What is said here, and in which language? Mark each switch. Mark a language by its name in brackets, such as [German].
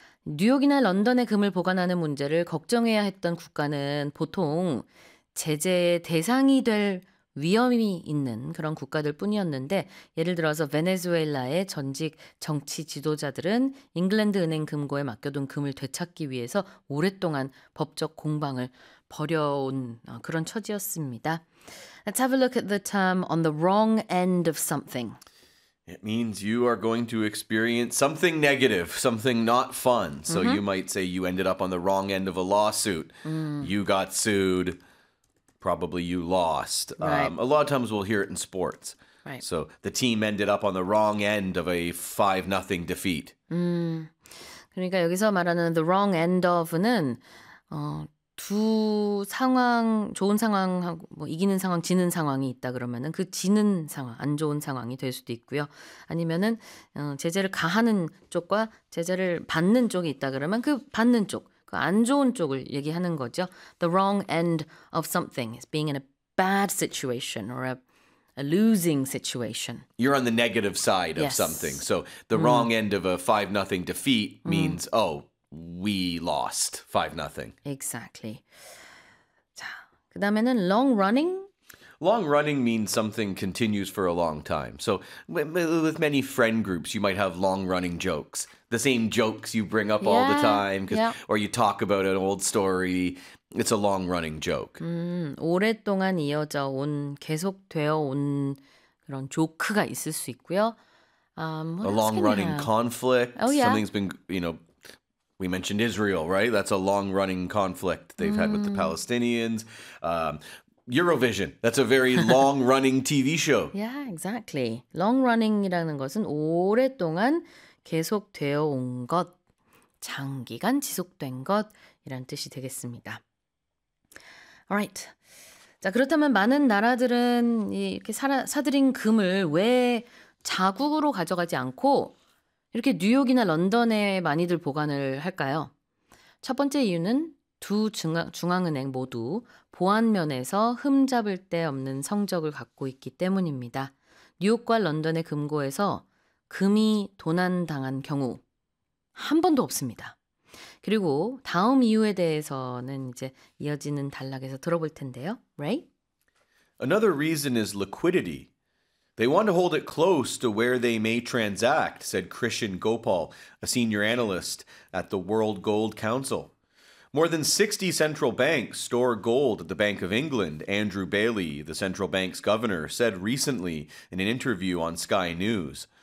[Korean] 뉴욕이나 런던의 금을 보관하는 문제를 걱정해야 했던 국가는 보통 제재의 대상이 될 위험이 있는 그런 국가들 뿐이었는데 예를 들어서 베네수엘라의 전직 정치 지도자들은 잉글랜드 은행 금고에 맡겨둔 금을 되찾기 위해서 오랫동안 법적 공방을 벌여온 그런 처지였습니다. [English] Let's have a look at the term on the wrong end of something. It means you are going to experience something negative, something not fun. So you might say you ended up on the wrong end of a lawsuit. You got sued. Probably you lost. Right. A lot of times we'll hear it in sports. Right. So the team ended up on the wrong end of a 5-0 defeat. [Korean] 그러니까 여기서 말하는 the wrong end of는 두 상황, 좋은 상황하고 뭐 이기는 상황, 지는 상황이 있다 그러면은 그 지는 상황, 안 좋은 상황이 될 수도 있고요. 아니면은 제재를 가하는 쪽과 제재를 받는 쪽이 있다 그러면 그 받는 쪽. 그 안 좋은 쪽을 얘기하는 거죠. [English] The wrong end of something is being in a bad situation or a losing situation. You're on the negative side of something. So the wrong end of a 5-0 defeat means, oh, we lost 5-0. [Korean] Exactly. 자, 그 다음에는 long running. [English] Long running means something continues for a long time. So with many friend groups, you might have long running jokes. The same jokes you bring up all the time, or you talk about an old story. It's a long running joke. 오랫동안 이어져 온, 계속되어 온 그런 조크가 있을 수 있고요. A long running conflict. Something's been, you know, we mentioned Israel, right? That's a long running conflict they've had with the Palestinians. Eurovision. That's a very long-running TV show. Yeah, exactly. [Korean] Long-running이라는 것은 오랫동안 계속되어 온 것, 장기간 지속된 것이란 뜻이 되겠습니다. [English] All right. [Korean] 자, 그렇다면 많은 나라들은 이렇게 사들인 금을 왜 자국으로 가져가지 않고 이렇게 뉴욕이나 런던에 많이들 보관을 할까요? 첫 번째 이유는 두 중앙은행 모두 보안 면에서 흠잡을 데 없는 성적을 갖고 있기 때문입니다. 뉴욕과 런던의 금고에서 금이 도난당한 경우 한 번도 없습니다. 그리고 다음 이유에 대해서는 이제 이어지는 단락에서 들어볼 텐데요. Right? [English] Another reason is liquidity. They want to hold it close to where they may transact, said Krishan Gopal, a senior analyst at the World Gold Council. More than 60 central banks store gold at the Bank of England, Andrew Bailey, the central bank's governor, said recently in an interview on Sky News.